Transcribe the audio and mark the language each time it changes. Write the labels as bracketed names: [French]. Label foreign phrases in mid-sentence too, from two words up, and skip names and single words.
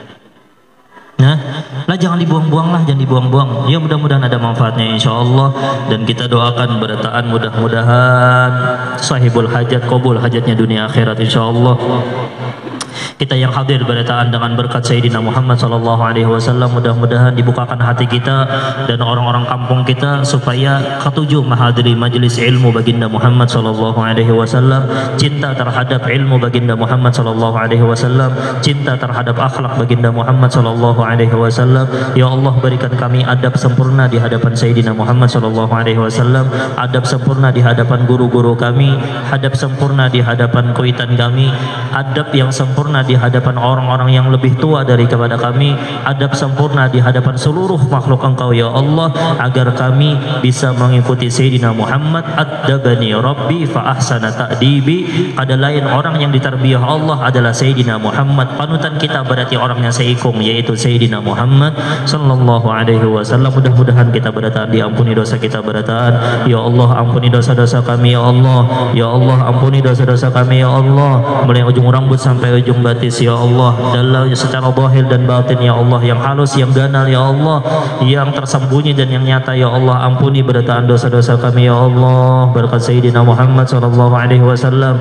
[Indonesian] Lah jangan dibuang-buang. Ya mudah-mudahan ada manfaatnya [Arabic] insya Allah. [Indonesian] Dan kita doakan berataan mudah-mudahan [Arabic] sahibul hajat [Indonesian] qabul hajatnya dunia akhirat [Arabic] insya Allah. [Indonesian] Kita yang hadir berataan dengan berkat Sayyidina Muhammad [Arabic] Sallallahu Alaihi Wasallam, [Indonesian] mudah-mudahan dibukakan hati kita dan orang-orang kampung kita supaya ketujuh menghadiri majelis ilmu baginda Muhammad [Arabic] Sallallahu Alaihi Wasallam, [Indonesian] cinta terhadap ilmu baginda Muhammad [Arabic] Sallallahu Alaihi Wasallam, [Indonesian] cinta terhadap akhlak baginda Muhammad [Arabic] Sallallahu Alaihi Wasallam. [Indonesian] Ya Allah berikan kami adab sempurna di hadapan Sayyidina Muhammad [Arabic] Sallallahu Alaihi Wasallam, [Indonesian] adab sempurna di hadapan guru-guru kami, adab sempurna di hadapan kuitan kami, adab yang sempurna di hadapan orang-orang yang lebih tua daripada kami, adab sempurna di hadapan seluruh makhluk Engkau ya Allah, agar kami bisa mengikuti Sayyidina Muhammad. [Arabic] Adabani Rabbi fa ahsana ta'dibi. [Indonesian] Ada lain orang yang ditarbiyah Allah adalah Sayyidina Muhammad. Panutan kita berarti orang yang seikung, yaitu Sayyidina Muhammad [Arabic] Sallallahu Alaihi Wasallam. [Indonesian] Mudah-mudahan kita berataan diampuni dosa kita berataan. Ya Allah ampuni dosa-dosa kami ya Allah. Ya Allah ampuni dosa-dosa kami ya Allah, mulai ujung rambut sampai ujung batis ya Allah, dalam secara zahir dan batin ya Allah, yang halus yang ganal ya Allah, yang tersembunyi dan yang nyata ya Allah. Ampuni berataan dosa-dosa kami ya Allah, berkat Sayyidina Muhammad [Arabic] Sallallahu Alaihi Wasallam.